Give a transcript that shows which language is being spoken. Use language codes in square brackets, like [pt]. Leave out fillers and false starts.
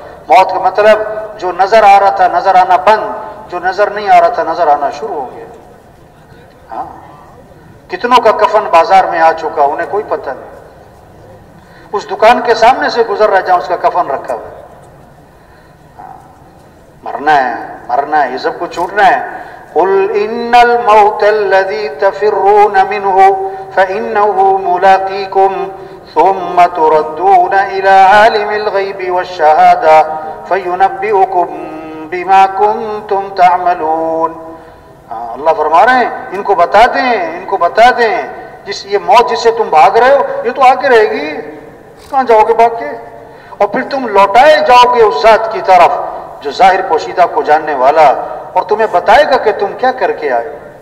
[ur] موت کا مطلب جو نظر آ رہا تھا نظر آنا بند, جو نظر نہیں آ رہا تھا نظر آنا شروع ہو گیا. ہاں کتنوں کا کفن بازار میں آ چکا, انہیں کوئی پتہ نہیں. اس دکان کے سامنے سے گزر رہا جہاں اس کا کفن رکھا ہوا. مرنا ہے, مرنا ہے, یہ سب کو چھوٹنا ہے. [ar] قل ان الموت الذي تفرون منه فانه ملاقيكم ثم تردون الى عالم الغيب والشهاده فينبئكم بما كنتم تعملون. [ur] اللہ فرما رہے ہیں ان کو بتا دیں, ان کو بتا دیں, یہ موت جس سے تم بھاگ رہے ہو یہ تو آ کے رہے گی, کہاں جاؤ گے بھاگ کے؟ اور پھر تم لوٹائے جاؤ گے اس ذات کی طرف جو ظاہر پوشیدہ کو جاننے والا, اور تمہیں بتائے گا کہ تم کیا کر کے آئے.